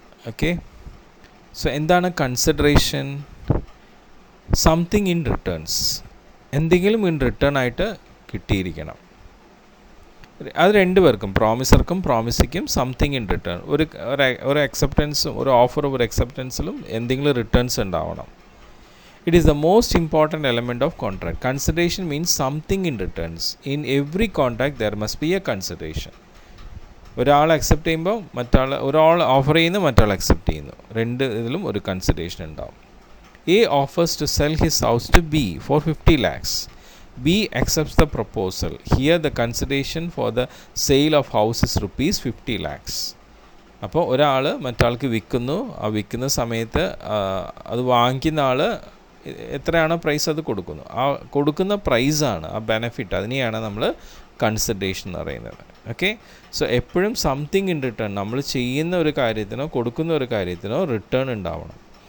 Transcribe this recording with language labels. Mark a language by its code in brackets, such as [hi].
[ml] Okay, so എന്താണ് consideration? [en] something in returns, [ml] എന്തെങ്കിലും in return ആയിട്ട് കിട്ടിയിരിക്കണം. അത് രണ്ടുപേർക്കും, പ്രോമിസർക്കും പ്രോമിസിക്കും [en] something in return, [ml] ഒരു അക്സെപ്റ്റൻസും ഒരു ഓഫറും ഒരു അക്സെപ്റ്റൻസിലും എന്തെങ്കിലും റിട്ടേൺസ് ഉണ്ടാവണം. [en] It is the most important element of contract. Consideration means something in returns. In every contract there must be a consideration. [ml] ഒരാൾ അക്സെപ്റ്റ് ചെയ്യുമ്പോൾ ഒരാൾ ഓഫർ ചെയ്യുന്നു, മറ്റാൾ അക്സെപ്റ്റ് ചെയ്യുന്നു, രണ്ട് ഇതിലും ഒരു കൺസിഡറേഷൻ ഉണ്ടാവും. [en] A offers to sell his house to B for 50 lakhs. B accepts the proposal. Here the consideration for the sale of house is rupees 50 lakhs. [ml] അപ്പോൾ ഒരാൾ മറ്റാൾക്ക് വിൽക്കുന്നു. ആ വിൽക്കുന്ന സമയത്ത് അത് വാങ്ങിക്കുന്ന ആൾ എത്രയാണോ പ്രൈസ് അത് കൊടുക്കുന്നു. ആ കൊടുക്കുന്ന പ്രൈസാണ് ആ ബെനഫിറ്റ്, അതിനെയാണ് നമ്മൾ കൺസിഡറേഷൻ എന്ന് പറയുന്നത്. ഓക്കെ, സോ എപ്പോഴും [en] something in return, [ml] നമ്മൾ ചെയ്യുന്ന ഒരു കാര്യത്തിനോ കൊടുക്കുന്ന ഒരു കാര്യത്തിനോ റിട്ടേൺ ഉണ്ടാവണം.